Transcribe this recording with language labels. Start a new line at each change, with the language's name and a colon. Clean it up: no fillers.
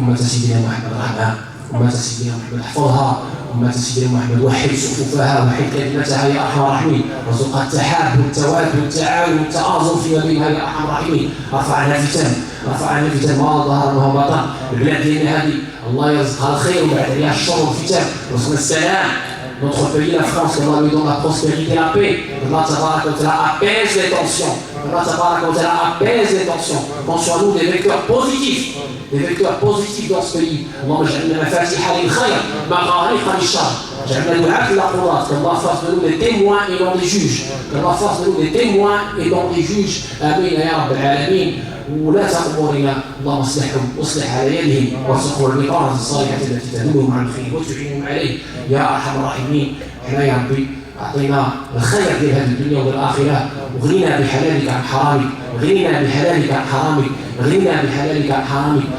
Arabic: امه سيدنا محمد رحمها، امه سيدنا محمد احفظها، أمة سيدنا محمد وحد صفوفها وحد كلمتها يا أرحم الراحمين. وارزقها التحاب والتواد والتعاون والتآزر فيما بينها يا أرحم الراحمين. رفع عنها فتن ما ظهر وما بطن. البلاد ديالنا هذه الله يرزقها الخير ويبعد عليها الشر والفتن، ويرزقنا السلام.
French: Notre pays, la France, qu'Allah lui donne la prospérité et la paix. Allah tabaraka wa ta'ala apaise les tensions. Allah tabaraka wa ta'ala apaise les tensions. Qu'on soit nous des vecteurs positifs dans ce pays.
Arabic: اللهم اجعلنا مفاتيح للخير مغاليق للشر. اجعلنا دعاة إلى قضاة.
French: Qu'Allah fasse de nous des témoins et non des juges. Qu'Allah fasse de nous des témoins et non des juges.
Arabic: آمين يا رب العالمين. ولاة أمورنا اللهم اصلحهم واصلح على يدهم وارزقهم البطانة الصالحة التي تدلهم على الخير وتعينهم عليه يا أرحم الراحمين. احنا يا ربي أعطينا الخير في هذه الدنيا والآخرة، وغنينا بحلالك عن حرامك، غنينا بحلالك عن حرامك، غنينا بحلالك عن حرامك.